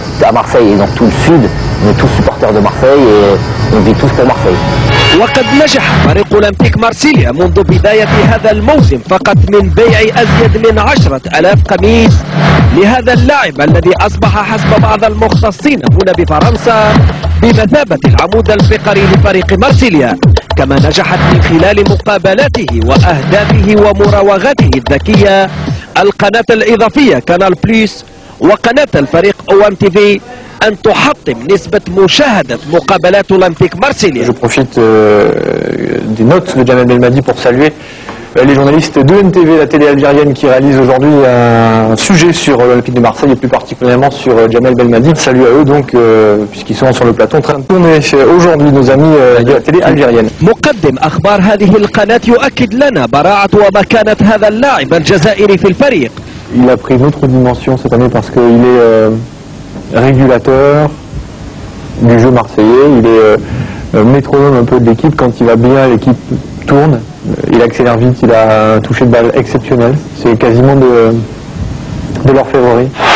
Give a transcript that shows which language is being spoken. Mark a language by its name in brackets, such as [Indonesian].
[French] À Marseille et dans tout le sud, on est tous supporters de Marseille et on vit tous pour Marseille. [Arabic] وقد نجح فريق أولمبيك مارسيليا منذ بداية هذا الموسم فقط من بيع أزيد من 10,000 قميص لهذا اللاعب الذي أصبح حسب بعض المختصين هنا بفرنسا بمثابة العمود الفقري لفريق مارسيليا. كما نجحت من خلال مقابلاته وأهدافه ومراوغاته الذكية القناة الإضافية كانال بليس وقناة الفريق OM TV أن تحطم نسبة مشاهدة مقابلات أولمبيك مارسيليا. [French] Je profite des notes de Jamel Belmadi pour saluer les journalistes de MTV, la télé algérienne, qui réalise aujourd'hui un sujet sur l'Olympique de Marseille et plus particulièrement sur Jamel Belmadi. Salut à eux donc, puisqu'ils sont sur le plateau en train de tourner aujourd'hui nos amis de la télé algérienne. [Arabic] مقدم أخبار هذه القناة يؤكد لنا براعة ومكانة هذا اللاعب الجزائري في الفريق. [French] Il a pris une autre dimension cette année parce qu'il est régulateur du jeu marseillais, il est métronome un peu de l'équipe. Quand il va bien, l'équipe tourne, il accélère vite, il a un toucher de balle exceptionnel, c'est quasiment de leur favori.